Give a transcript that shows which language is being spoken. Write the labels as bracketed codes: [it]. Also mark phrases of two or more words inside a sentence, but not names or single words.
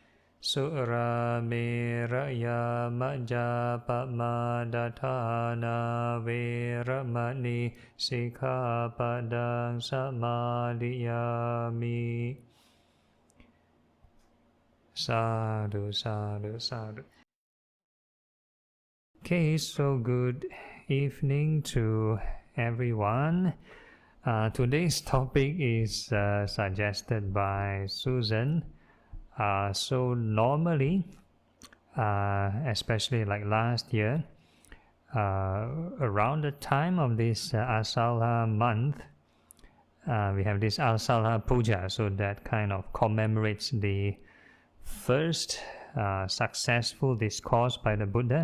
[pi] Surameraya majjapamadatthāna vēramani sikkhapadang samadhiyāmi. Sadhu, sadhu, sadhu. [en] Okay, so good evening to everyone. Today's topic is suggested by Susan. So normally, especially like last year, around the time of this Asala month, we have this Asala Puja, so that kind of commemorates the first successful discourse by the Buddha.